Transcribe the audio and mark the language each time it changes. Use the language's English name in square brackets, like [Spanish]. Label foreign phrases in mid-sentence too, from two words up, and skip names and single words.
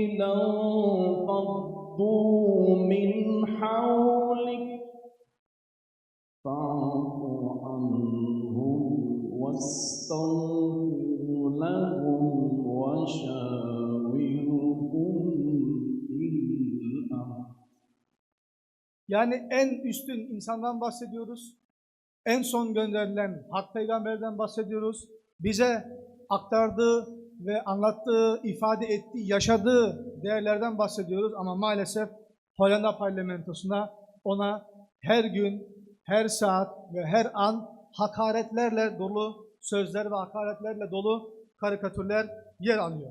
[Arabic] لَانفَضُّوا مِنْ حَوْلِكَ فَاعْفُ عَنْهُمْ وَاسْتَغْفِرْ لَهُمْ وَشَاوِرْهُمْ فِي الْأَمْرِ. [Turkish] Yani en üstün insandan bahsediyoruz. En son gönderilen Hak Peygamber'den bahsediyoruz. Bize aktardığı ve anlattığı, ifade ettiği, yaşadığı değerlerden bahsediyoruz. Ama maalesef Hollanda parlamentosuna ona her gün, her saat ve her an hakaretlerle dolu sözler ve hakaretlerle dolu karikatürler yer alıyor.